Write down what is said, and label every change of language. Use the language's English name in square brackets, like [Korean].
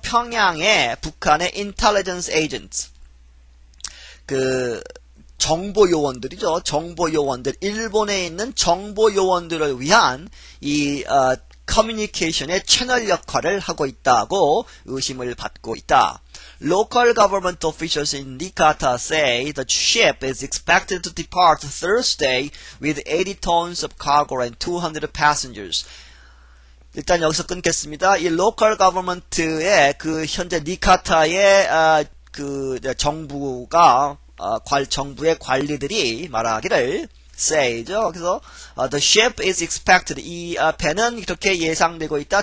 [Korean] 평양의 북한의 intelligence agents, 정보요원들이죠. 정보요원들, 일본에 있는 정보요원들을 위한 이 커뮤니케이션의 채널 역할을 하고 있다고 의심을 받고 있다. [English] Local government officials in Niigata say the ship is expected to depart Thursday with 80 tons of cargo and 200 passengers. [Korean] 일단 여기서 끊겠습니다. 이 local government의 현재 니카타의 정부가 정부의 관리들이 말하기를 say죠. 그래서 [English] the ship is expected, [Korean] 이 배는 이렇게 예상되고 있다.